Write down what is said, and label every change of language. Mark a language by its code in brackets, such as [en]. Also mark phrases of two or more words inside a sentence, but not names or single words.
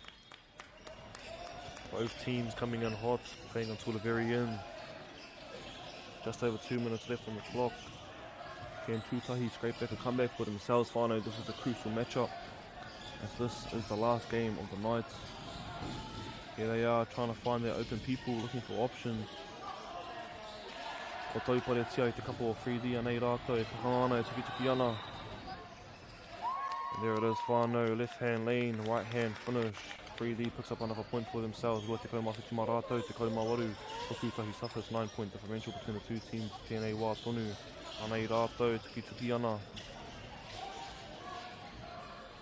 [en] Both teams coming in hot, playing until the very end. Just over 2 minutes left on the clock. Can Tūtahi scrape back a comeback for themselves, whānau? This is a crucial matchup, as this is the last game of the night. Here they are, trying to find their open people, looking for options. [mi] O taupare tia I te kapo o 3D anei rātou, e paka ana, e tuki ana. [en] And there it is, whānau, left hand lane, right hand finish. 3D picks up another point for themselves. [mi] Rua te kaumawhiti mā rātou, te kaumāwaru. [en] Hoku Tahis Toughest, 9-point differential between the two teams. [mi] Tēnei wā tonu, anei rātou, tuki ana.